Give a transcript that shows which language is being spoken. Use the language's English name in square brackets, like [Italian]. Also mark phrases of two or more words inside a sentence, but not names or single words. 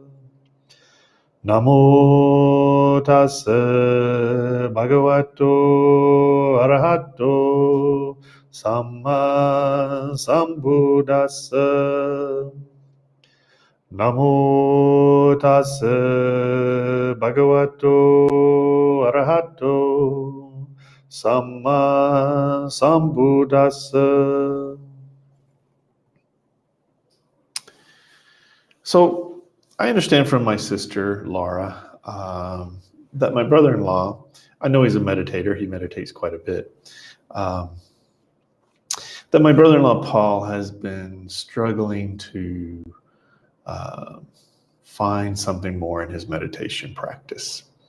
[Pali] Namo tassa bhagavato arahato samma sambuddhassa. Namo tassa bhagavato arahato samma sambuddhassa. [English] So I understand from my sister, Laura, that my brother-in-law, I know he's a meditator, he meditates quite a bit, that my brother-in-law, Paul, has been struggling to find something more in his meditation practice.